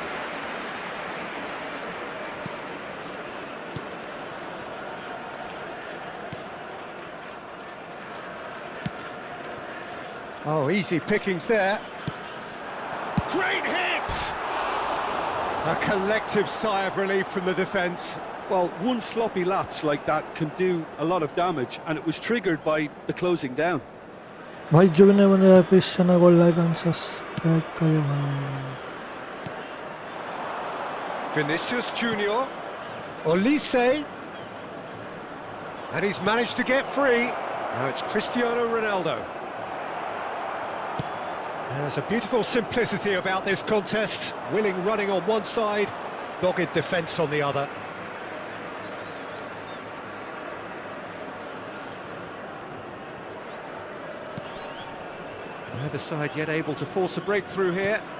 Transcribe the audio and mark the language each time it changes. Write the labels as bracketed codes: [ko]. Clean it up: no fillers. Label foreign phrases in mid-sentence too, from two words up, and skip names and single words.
[en] Oh, easy pickings there. Great hit! A collective sigh of relief from the defence. Well, one sloppy lapse like that can do a lot of damage, and it was triggered by the closing down. [hi] भाई जो भी नहीं बन रहा है प्लीज चैनल को [en] like and subscribe [hi] करिए भाई. [en] Vinicius Junior. Olise. And he's managed to get free. Now it's Cristiano Ronaldo. There's a beautiful simplicity about this contest. Willing running on one side, dogged defence on the other. Neither side yet able to force a breakthrough here.